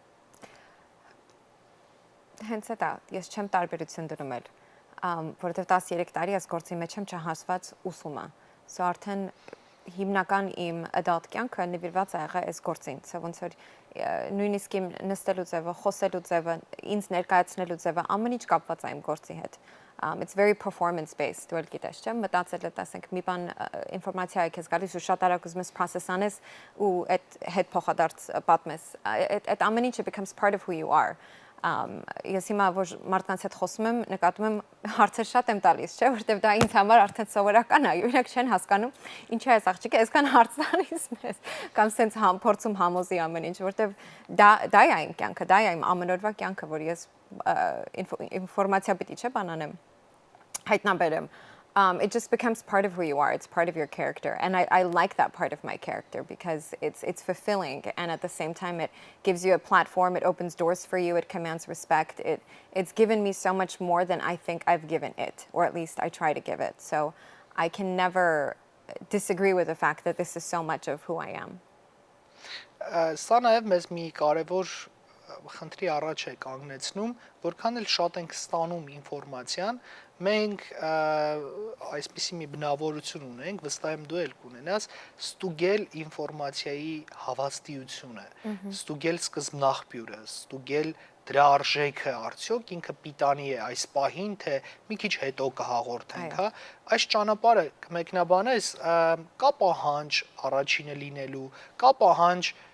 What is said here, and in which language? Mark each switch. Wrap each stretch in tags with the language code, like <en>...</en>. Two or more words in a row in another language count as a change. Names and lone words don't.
<hy>Հենց դա, ես չեմ տարբերություն դնում էլ, որովհետև 13 տարի այս գործի մեջ եմ չհասված ուսումը։ So արդեն հիմնական իմ adult կյանքը նվիրված է եղել այս գործին, ոնց որ նույնիսկ իմ նստելու ձևը, խոսելու ձևը, ինձ ներկայացնելու ձևը, ամեն ինչ կապված է իմ գործի հետ։</hy> <en>It's very performance based,</en> <hy>դու էլ գիտես, չէ՞, մտածել ես, ասենք, մի բան ինֆորմացիա է քեզ գալիս ու շատ արագ ուզում ես process անես ու այդ հետ փոխադարձ պատմես։ Այդ ամեն ինչը</hy> <en>becomes part of who you are։</en> <hy>Ես հիմա որ մարդկանց հետ խոսում եմ, նկատում եմ հարցեր շատ եմ տալիս, չէ՞, որովհետև դա ինձ համար արդեն սովորական է, օրինակ չեն հասկանում, ինչի է այս աղջիկը այսքան հարց տալիս մեզ, կամ սենց փորձում համոզի ամեն ինչ, որովհետև դա է իմ կյանքը, դա է իմ ամենօրվա կյանքը, որ ես ինֆորմացիա պիտի չէ բանանեմ, հայտնաբերեմ։</hy> <en>It just becomes part of who you are. It's part of your character. And I like that part of my character because it's fulfilling. And at the same time, it gives you a platform. It opens doors for you. It commands respect. It's given me so much more than I think I've given it, or at least I try to give it. So I can never disagree with the fact that this is so much of who I am.</en> <hy>Սա նաև մեզ մի կարևոր խնդրի առաջ է կանգնեցնում, որքան էլ շատ ենք ստանում ինֆորմացիան, մենք այսպիսի մի բնավորություն ունենք, վստահ եմ դու էլ կունենաս, ստուգել ինֆորմացիայի հավաստիությունը, ստուգել սկզբնաղբյուրը, ստուգել դրա արժեքը արդյոք ինքը պիտանի է այս պահին, թե մի քիչ հետո կհաղորդենք, հա, այս ճանապարհը կմեկնաբանես, կա պահանջ առաջինը լինելու, կա պահանջ</hy>